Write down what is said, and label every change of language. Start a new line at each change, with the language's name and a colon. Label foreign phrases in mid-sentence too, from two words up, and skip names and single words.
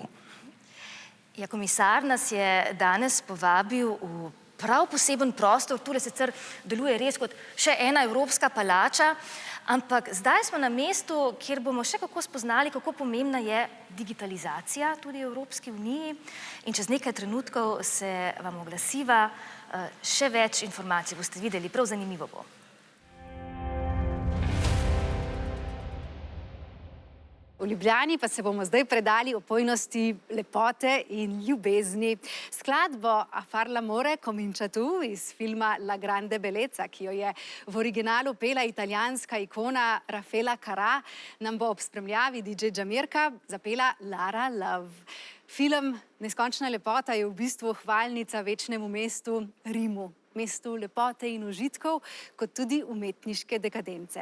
Slovenian: Ja, komisar nas je danes povabil v prav poseben prostor, tule sicer deluje res kot še ena evropska palača, ampak zdaj smo na mestu, kjer bomo še kako spoznali, kako pomembna je digitalizacija tudi v Evropski uniji in čez nekaj trenutkov se vam oglasiva, še več informacij boste videli, prav zanimivo bo. V Ljubljani pa se bomo zdaj predali opojnosti lepote in ljubezni. Skladbo A far l'amore comincia tu iz filma La grande bellezza, ki jo je v originalu pela italijanska ikona Raffaella Carrà, nam bo ob spremljavi DJ Džamirka zapela Lara Love. Film Neskončna lepota je v bistvu hvalnica večnemu mestu Rimu. Mestu lepote in užitkov, kot tudi umetniške dekadence.